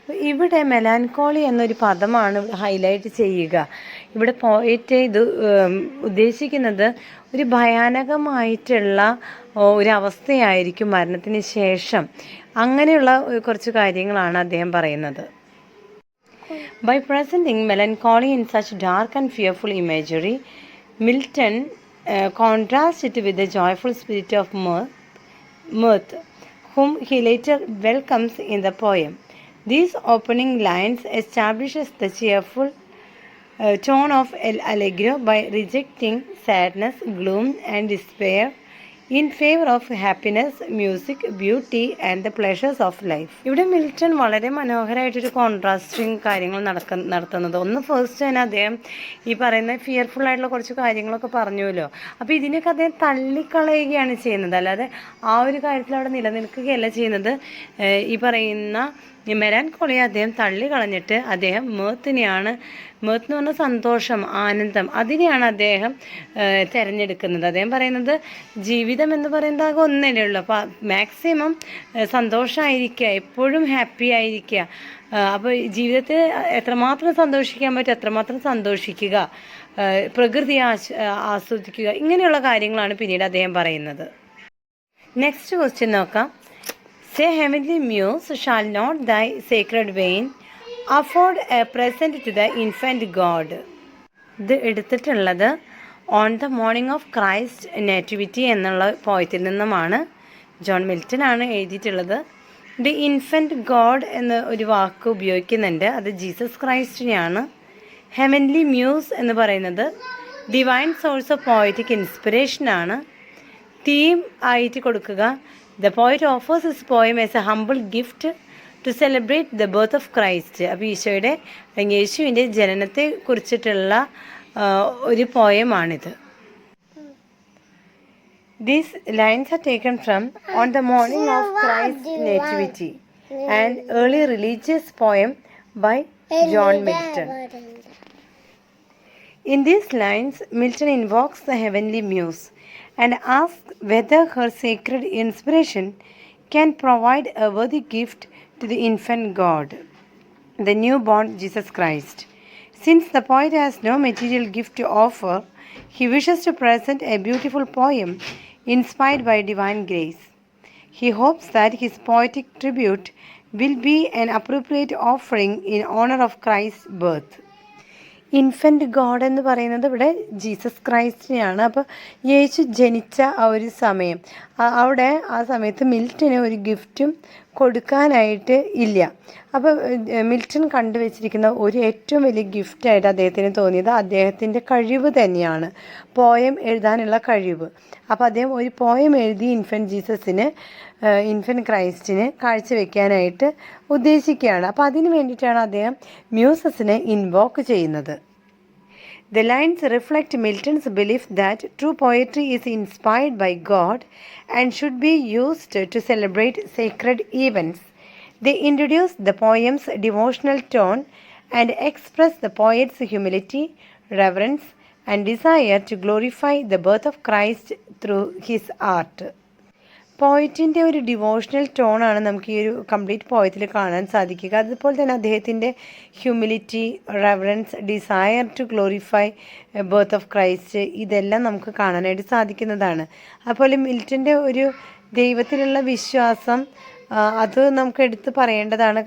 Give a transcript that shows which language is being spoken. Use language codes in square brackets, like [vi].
[ml] ഇവിടെ മെലാൻകോളി എന്നൊരു പദമാണ് ഹൈലൈറ്റ് ചെയ്യുക. ഇവിടെ പോയിട്ട് ഇത് ഉദ്ദേശിക്കുന്നത് ഒരു ഭയാനകമായിട്ടുള്ള ഒരവസ്ഥയായിരിക്കും മരണത്തിന് ശേഷം. അങ്ങനെയുള്ള കുറച്ച് കാര്യങ്ങളാണ് അദ്ദേഹം പറയുന്നത്. [en] By presenting melancholy in such dark and fearful imagery, Milton contrasts it with the joyful spirit of mirth, Mirth, whom he later welcomes in the poem. These opening lines establishes the cheerful tone of El Allegro by rejecting sadness, gloom, and despair in favor of happiness, music, beauty and the pleasures of life. [ml] ഇവിടെ Milton വളരെ മനോഹരമായിട്ടൊരു കോൺട്രാസ്റ്റിങ് കാര്യങ്ങൾ നടത്തുന്നത്. ഒന്ന് first തന്നെ അദ്ദേഹം ഈ പറയുന്ന fearful ആയിട്ടുള്ള കുറച്ച് കാര്യങ്ങളൊക്കെ പറഞ്ഞുവല്ലോ. അപ്പോൾ ഇതിനൊക്കെ അദ്ദേഹം തള്ളിക്കളയുകയാണ് ചെയ്യുന്നത്, അല്ലാതെ ആ ഒരു കാര്യത്തിൽ അവിടെ നിലനിൽക്കുകയല്ല ചെയ്യുന്നത്. ഈ പറയുന്ന മെലാൻകോളിയെ അദ്ദേഹം തള്ളിക്കളഞ്ഞിട്ട് അദ്ദേഹം മേത്ത് എന്ന് പറഞ്ഞാൽ സന്തോഷം, ആനന്ദം, അതിനെയാണ് അദ്ദേഹം തിരഞ്ഞെടുക്കുന്നത്. അദ്ദേഹം പറയുന്നത് ജീവിതം എന്ന് പറയുന്നത് ആകെ ഒന്നല്ലേ ഉള്ളൂ, അപ്പോൾ മാക്സിമം സന്തോഷമായിരിക്കുക, എപ്പോഴും ഹാപ്പി ആയിരിക്കുക. അപ്പോൾ ജീവിതത്തിൽ എത്രമാത്രം സന്തോഷിക്കാൻ പറ്റും അത്രമാത്രം സന്തോഷിക്കുക, പ്രകൃതി ആസ്വദിക്കുക, ഇങ്ങനെയുള്ള കാര്യങ്ങളാണ് പിന്നീട് അദ്ദേഹം പറയുന്നത്. നെക്സ്റ്റ് ക്വസ്റ്റ്യൻ നോക്കാം. [en] Say, heavenly muse, shall not thy sacred vein afford a present to the infant God? [ml] ഇത് എടുത്തിട്ടുള്ളത് on the morning of Christ nativity എന്നുള്ള പോയത്തിൽ നിന്നുമാണ്. ജോൺ മിൽട്ടൺ ആണ് എഴുതിയിട്ടുള്ളത്. ദി ഇൻഫൻറ്റ് ഗോഡ് എന്ന ഒരു വാക്ക് ഉപയോഗിക്കുന്നുണ്ട്, അത് ജീസസ് ക്രൈസ്റ്റിനെയാണ്. ഹെവൻലി മ്യൂസ് എന്ന് പറയുന്നത് [en] Divine source of poetic ഇൻസ്പിറേഷനാണ്. [ml] Theme ആയിട്ട് കൊടുക്കുക, [en] The poet offers his poem as a humble gift to celebrate the birth of Christ. [ml] അപ്പോൾ ഈശോയുടെ അല്ലെങ്കിൽ യേശുവിൻ്റെ ജനനത്തെ കുറിച്ചിട്ടുള്ള ഒരു പോയമാണിത്. [en] These lines are taken from On the Morning of Christ's Nativity, an early religious poem by John Milton. In these lines, Milton invokes the heavenly muse and asks whether her sacred inspiration can provide a worthy gift to the infant God, the newborn Jesus Christ. Since the poet has no material gift to offer, he wishes to present a beautiful poem inspired by divine grace. He hopes that his poetic tribute will be an appropriate offering in honor of Christ's birth. [ml] Infant God എന്ന് പറയുന്നത് ഇവിടെ Jesus ക്രൈസ്റ്റിനെയാണ്. അപ്പോൾ യേശു ജനിച്ച ആ ഒരു സമയം, അവിടെ ആ സമയത്ത് മിൽട്ടന് ഒരു ഗിഫ്റ്റും കൊടുക്കാനായിട്ട് ഇല്ല. അപ്പോൾ മിൽട്ടൺ കണ്ടുവച്ചിരിക്കുന്ന ഒരു ഏറ്റവും വലിയ ഗിഫ്റ്റായിട്ട് അദ്ദേഹത്തിന് തോന്നിയത് അദ്ദേഹത്തിൻ്റെ കഴിവ് തന്നെയാണ്, പോയം എഴുതാനുള്ള കഴിവ്. അപ്പോൾ അദ്ദേഹം ഒരു പോയം എഴുതി ഇൻഫൻറ്റ് ക്രൈസ്റ്റിന് കാഴ്ചവെക്കാനായിട്ട് ഉദ്ദേശിക്കുകയാണ്. അപ്പോൾ അതിന് വേണ്ടിയിട്ടാണ് അദ്ദേഹം മ്യൂസസിനെ ഇൻവോക്ക് ചെയ്യുന്നത്. [en] The lines reflect Milton's belief that true poetry is inspired by God and should be used to celebrate sacred events. They introduce the poem's devotional tone and express the poet's humility, reverence, and desire to glorify the birth of Christ through his art. [ml] പോയറ്റിൻ്റെ ഒരു devotional ടോണാണ് നമുക്ക് ഈ ഒരു complete പോയത്തിൽ കാണാൻ സാധിക്കുക. അതുപോലെ തന്നെ അദ്ദേഹത്തിൻ്റെ humility, reverence, [en] desire to glorify birth of Christ, [ml] ഇതെല്ലാം നമുക്ക് കാണാനായിട്ട് സാധിക്കുന്നതാണ്. അതുപോലെ മിൽട്ടൻ്റെ ഒരു ദൈവത്തിലുള്ള വിശ്വാസം, അത് നമുക്ക് എടുത്ത് പറയേണ്ടതാണ്.